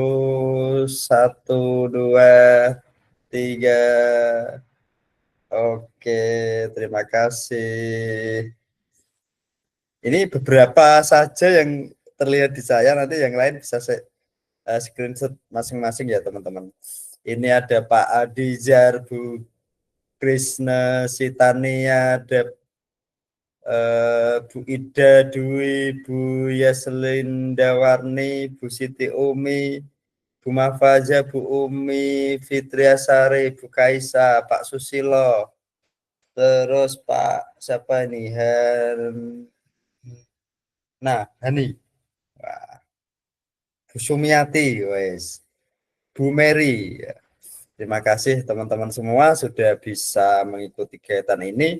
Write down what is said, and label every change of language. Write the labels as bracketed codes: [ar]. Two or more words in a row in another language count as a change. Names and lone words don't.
[id] 1, 2, 3. Oke, terima kasih. Ini beberapa saja yang terlihat di saya, nanti yang lain bisa saya screenshot masing-masing ya teman-teman. Ini ada Pak Adizar, Bu Krisna Sitania, ada Bu Ida Dwi, Bu Yaslin Dawarni, Bu Siti Umi, Bu Mafaza, Bu Umi, Fitriasari, Bu Kaisa, Pak Susilo, terus Pak siapa ini, Hani, Bu Sumiati, wes, Bu Mary. Terima kasih teman-teman semua sudah bisa mengikuti kegiatan ini.